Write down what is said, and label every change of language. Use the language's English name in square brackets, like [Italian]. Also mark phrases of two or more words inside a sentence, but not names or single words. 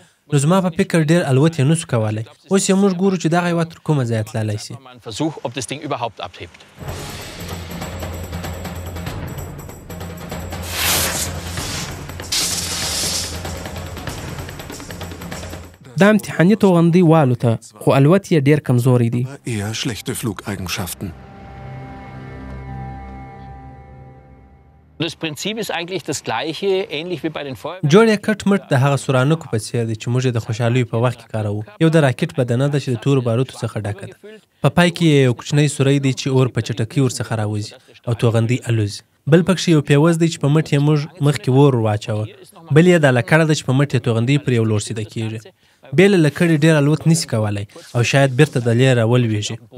[Pashto] نو زما په فکر ډیر الوت یې نسو کولی. اوس یې موږ ګورو چې دغه هېواد تر کومه ځایه تللی سي. دا امتحاني توغندۍ والوته، خو الوت یې ډیر کمزوری دی. [German] Eher schlechte Flugeigenschaften. Das Prinzip ist eigentlich das gleiche, ähnlich wie bei den Feuerwehren. [Pashto] جوړ یې کټ مټ د هغه سورانکو په څیر دی چې موږ یې د خوشحالیو په وخت کې کاروو. یو د راکټ بدنه ده چې د تورو باروتو څخه ډکه ده. په پای کې یو کوچنی سوری دی چې اور په چټکۍ ورڅخه راوځي او توغندۍ الوزي. بل پکښې یو پیوز دی چې په مټ یې موږ مخکې اور واچوه. بل یې دا لکړه ده چې په مټ یې توغندۍ پر یو لور سیده کېږي. بې له لکړې ډېر الوت نسي کولی او شاید بیرته د لیرې راولویږي.